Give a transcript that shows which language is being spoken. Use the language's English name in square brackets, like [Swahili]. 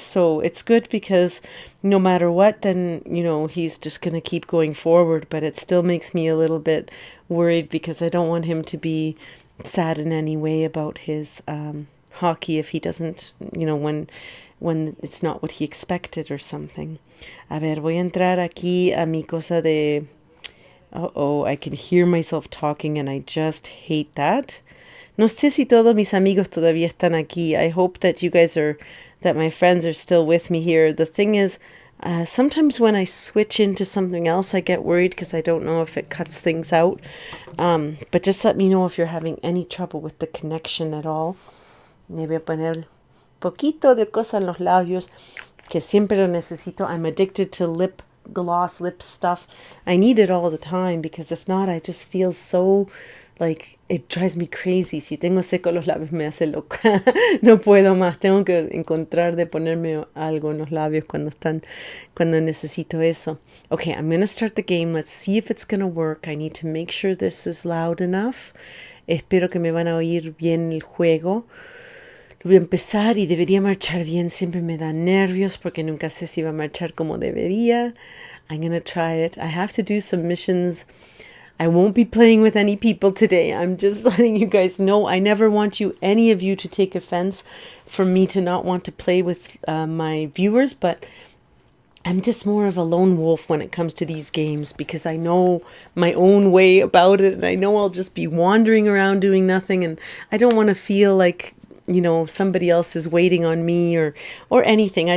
[English] So it's good because no matter what, then, you know, he's just going to keep going forward, but it still makes me a little bit worried because I don't want him to be sad in any way about his hockey if he doesn't, you know, when it's not what he expected or something. [Spanish] A ver, voy a entrar aquí a mi cosa de... [English] Uh-oh, I can hear myself talking and I just hate that. [Spanish] No sé si todos mis amigos todavía están aquí. [English] I hope that you guys are, that my friends are still with me here. The thing is, sometimes when I switch into something else, I get worried because I don't know if it cuts things out. But just let me know if you're having any trouble with the connection at all. [Spanish] Me voy a poner poquito de cosa en los labios, que siempre lo necesito. [English] I'm addicted to lip gloss, lip stuff. I need it all the time because if not, I just feel so, like, it drives me crazy. [Spanish] Si tengo seco los labios me hace loca. No puedo más. Tengo que encontrar de ponerme algo en los labios cuando necesito eso. [English] Okay, I'm going to start the game. Let's see if it's going to work. I need to make sure this is loud enough. [Spanish] Espero que me van a oír bien el juego. Voy a empezar y debería marchar bien. Siempre me da nervios porque nunca sé si va a marchar como debería. [English] I'm going to try it. I have to do some missions. I won't be playing with any people today. I'm just letting you guys know. I never want any of you to take offense for me to not want to play with my viewers, but I'm just more of a lone wolf when it comes to these games because I know my own way about it and I know I'll just be wandering around doing nothing and I don't want to feel like, you know, somebody else is waiting on me or anything.